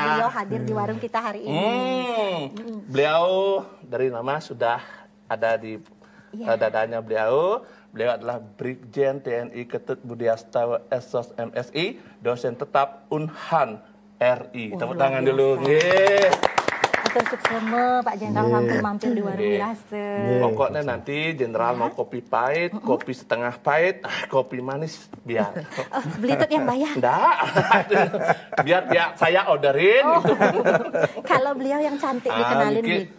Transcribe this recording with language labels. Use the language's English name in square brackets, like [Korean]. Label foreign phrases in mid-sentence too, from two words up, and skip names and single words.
[Indonesian] beliau hadir di warung kita hari ini. Beliau dari nama sudah ada di dadanya beliau. Beliau adalah Brigjen TNI Ketut Budiastawa Esos MSI, dosen tetap Unhan RI. Tepuk tangan dulu. Nggih. [Balinese] Atur suksema [Indonesian] Pak Jenderal mampir di warung biasa. Pokoknya nanti Jenderal mau kopi pahit, kopi setengah pahit, kopi manis biar. Belitut yang bayar. Enggak. biar saya orderin. Gitu. Kalau beliau yang cantik dikenalin Niki, nih.